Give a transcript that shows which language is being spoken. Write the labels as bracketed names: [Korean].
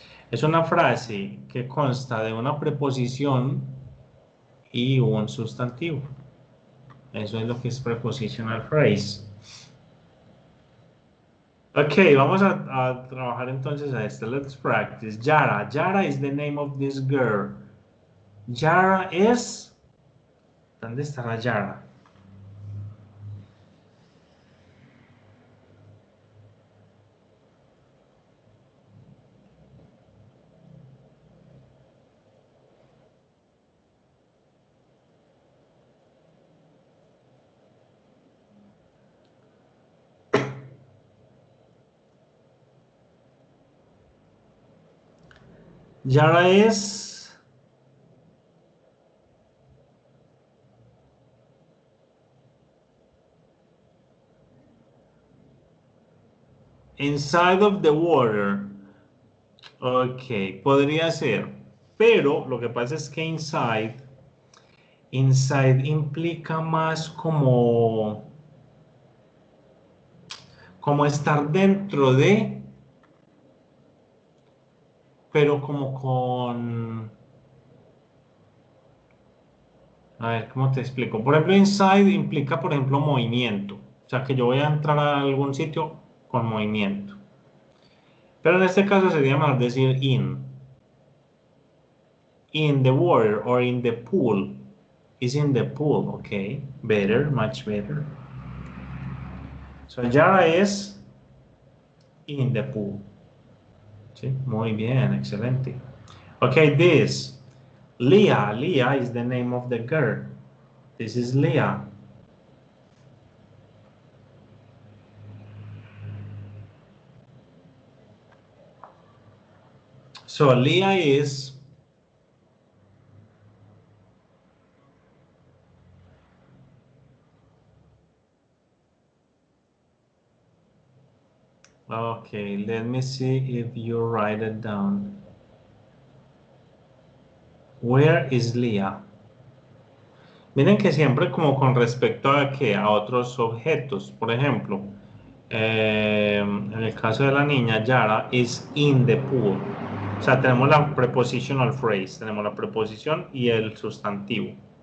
[Spanish] Es una frase que consta de una preposición y un sustantivo. Eso es lo que es prepositional phrase. Ok, vamos a trabajar entonces a esto. [English] Let's practice. Yara. Yara is the name of this girl. Yara is [Spanish] ¿Dónde estará Yara? [English] Yara es inside of the water. [Spanish] Ok, podría ser, pero lo que pasa es que inside implica más como estar dentro de, pero como con, a ver, ¿cómo te explico? Por ejemplo, inside implica, por ejemplo, movimiento, o sea, que yo voy a entrar a algún sitio con movimiento. Pero en este caso sería mejor decir [English] in the water or in the pool. Is in the pool, okay, better, much better. So Yara is in the pool. [Spanish] Sí, muy bien, excelente. [English] Okay, this. [Spanish] Leah. [English] Leah is the name of the girl. This is Leah. So Leah is okay, let me see if you write it down. Where is Leah? [Spanish] Miren que siempre como con respecto a que a otros objetos, por ejemplo, en el caso de la niña, [English] Yara is in the pool. [Spanish] O sea, tenemos la prepositional phrase, tenemos la preposición y el sustantivo.